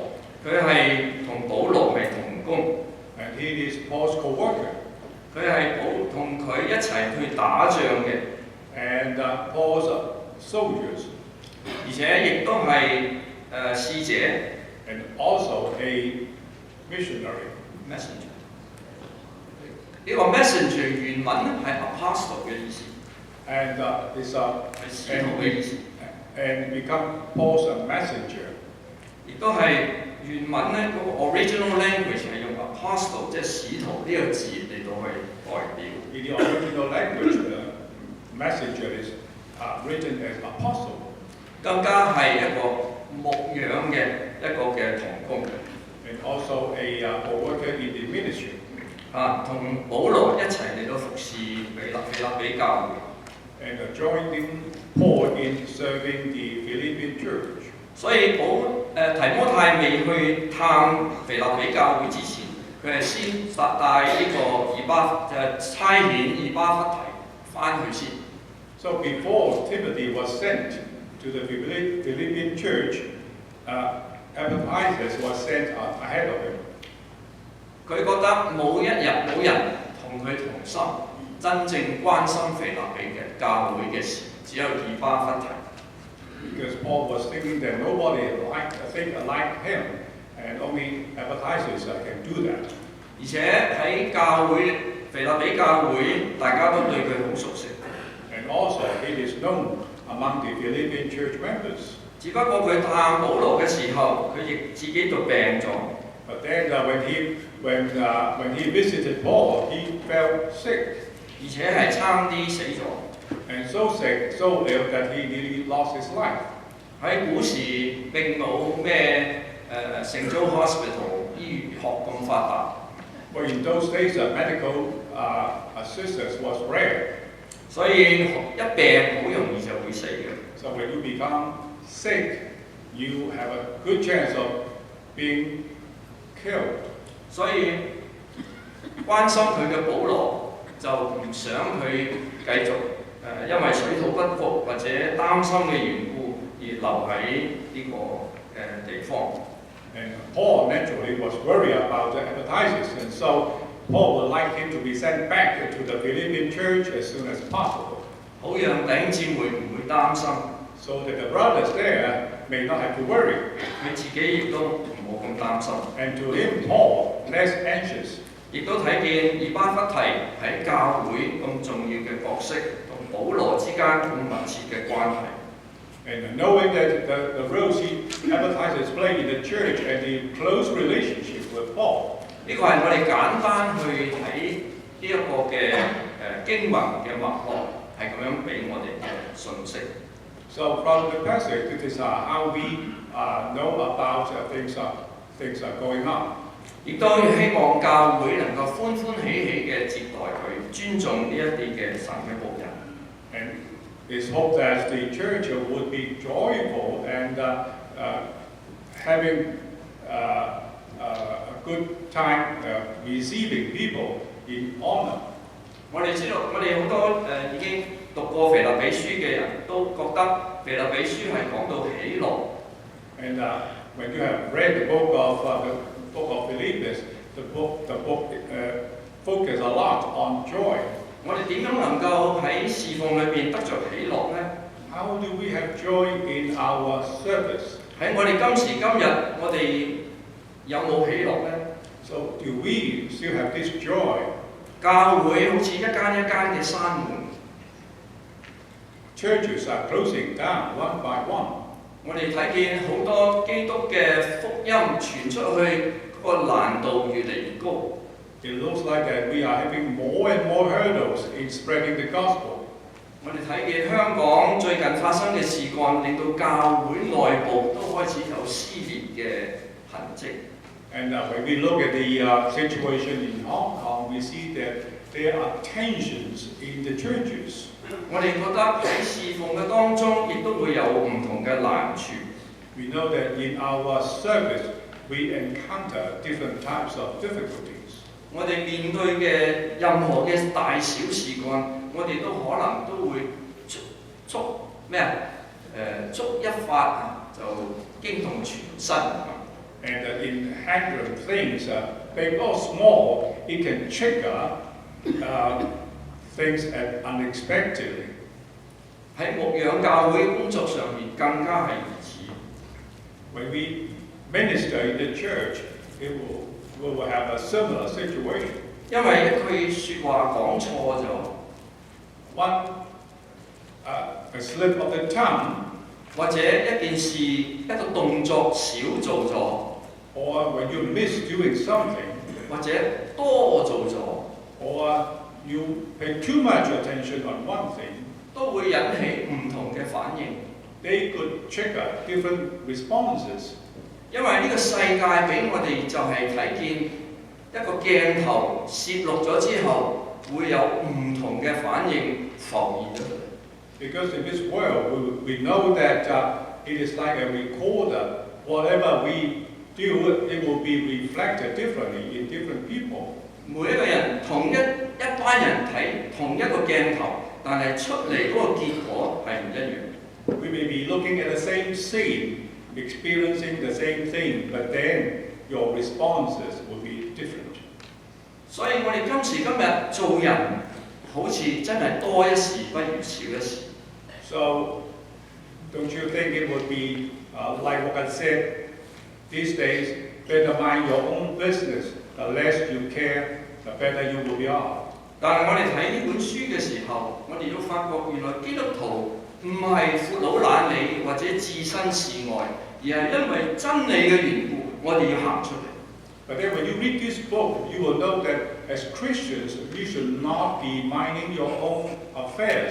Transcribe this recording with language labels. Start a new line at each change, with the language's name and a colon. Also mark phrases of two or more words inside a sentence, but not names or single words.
Cantonese: 佢係同保羅係同工。
English: And he is Paul's co-worker.
Cantonese: 佢係同佢一齊去打仗嘅。
English: And Paul's soldiers.
Cantonese: 而且亦都係使者。
English: And also a missionary. Messenger.
Cantonese: 呢個 messenger 原文咧係 apostle 嘅意思。
English: And it's
Cantonese: 係使徒嘅意思。
English: And become Paul's messenger.
Cantonese: 亦都係原文咧嗰個
English: original language
Cantonese: 係用 apostle 即係使徒呢個字嚟到去代表。
English: In the original language, the messenger is written as apostle.
Cantonese: 更加係一個牧養嘅一個嘅同工。
English: And also a co-worker in the ministry.
Cantonese: 同保羅一齊嚟到服侍腓立比教會。
English: And joining Paul in serving the Philippian church.
Cantonese: 所以提摩太未去探腓立比教會之前，佢係先帶呢個差遣以巴弗提翻去先。
English: So before Timothy was sent to the Philippian church, Epaphroditus was sent ahead of him.
Cantonese: 佢覺得冇人同佢同心，真正關心腓立比嘅教會嘅事，只有以巴弗提。
English: Because Paul was thinking that nobody think like him, and only Epaphroditus can do that.
Cantonese: 而且喺腓立比教會，大家都對佢好熟悉。
English: And also it is known among the Philippian church members.
Cantonese: 只不過佢探保羅嘅時候，佢亦自己就病咗。
English: But then when he visited Paul, he fell sick.
Cantonese: 而且係差啲死咗。
English: And so sick, so ill that he nearly lost his life.
Cantonese: 喺古時並冇咩聖租 hospital 醫學咁發達。
English: Well, in those days, medical assistance was rare.
Cantonese: 所以一病好容易就會死嘅。
English: So when you become sick, you have a good chance of being killed.
Cantonese: 所以關心佢嘅保羅就唔想佢繼續因為水土不服或者擔心嘅緣故而留喺呢個地方。
English: And Paul naturally was worried about the Epaphroditus, and so Paul would like him to be sent back to the Philippian church as soon as possible,
Cantonese: 好讓弟兄姊妹唔會擔心，
English: so that the brothers there may not have to worry,
Cantonese: 佢自己亦都唔好咁擔心。
English: and to him, Paul, less anxious.
Cantonese: 亦都睇見以巴弗提喺教會咁重要嘅角色，同保羅之間咁密切嘅關係。
English: And knowing that the roles he emphasizes play in the church and the close relationship with Paul.
Cantonese: 呢個係我哋簡單去睇呢一個嘅經文嘅脈絡，係咁樣俾我哋嘅信息。
English: So from the passage, this is how we know about things are going on.
Cantonese: 亦都希望教會能夠歡歡喜喜嘅接待佢，尊重呢一啲嘅神嘅僕人。
English: And it's hoped that the church would be joyful and having a good time receiving people in honor.
Cantonese: 我哋知道，我哋好多已經讀過腓立比書嘅人都覺得腓立比書係講到喜樂。
English: And when you have read the book of Philippians, the book focus a lot on joy.
Cantonese: 我哋點樣能夠喺侍奉裏邊得着喜樂呢？
English: How do we have joy in our service?
Cantonese: 喺我哋今時今日，我哋有冇喜樂呢？
English: So do we still have this joy?
Cantonese: 教會好似一間一間嘅閂門，
English: Churches are closing down one by one.
Cantonese: 我哋睇見好多基督嘅福音傳出去，個難度越嚟越高。
English: It looks like that we are having more and more hurdles in spreading the gospel.
Cantonese: 我哋睇見香港最近發生嘅事幹，令到教會內部都開始有撕裂嘅痕跡。
English: And when we look at the situation in Hong Kong, we see that there are tensions in the churches.
Cantonese: 我哋覺得喺侍奉嘅當中，亦都會有唔同嘅難處。
English: We know that in our service, we encounter different types of difficulties.
Cantonese: 我哋面對嘅任何嘅大小事幹，我哋都可能都會觸一發就驚動全身。
English: And in handling things, big or small, it can trigger things unexpectedly.
Cantonese: 喺牧養教會工作上面更加係如此。
English: When we minister in the church, we will have a similar situation.
Cantonese: 因為一句説話講錯咗，
English: A slip of the tongue,
Cantonese: 或者一件事一個動作少做咗，
English: or when you miss doing something,
Cantonese: 或者多做咗，
English: or you pay too much attention on one thing,
Cantonese: 都會引起唔同嘅反應。
English: they could trigger different responses.
Cantonese: 因為呢個世界俾我哋就係睇見一個鏡頭攝錄咗之後，會有唔同嘅反應浮現出嚟。
English: Because in this world, we know that it is like a recorder. Whatever we do, it will be reflected differently in different people.
Cantonese: 每一個人同一班人睇同一個鏡頭，但係出嚟嗰個結果係唔一樣。
English: We may be looking at the same scene, experiencing the same thing, but then your responses will be different.
Cantonese: 所以我哋今時今日做人，好似真係多一事不如少一事。
English: So, don't you think it would be like what I said these days? Better mind your own business. The less you care, the better you will be off.
Cantonese: 但係我哋睇呢本書嘅時候，我哋都發覺原來基督徒唔係闊佬懶理或者置身事外，而係因為真理嘅緣故，我哋要行出嚟。
English: But then when you read this book, you will know that as Christians, you should not be minding your own affairs.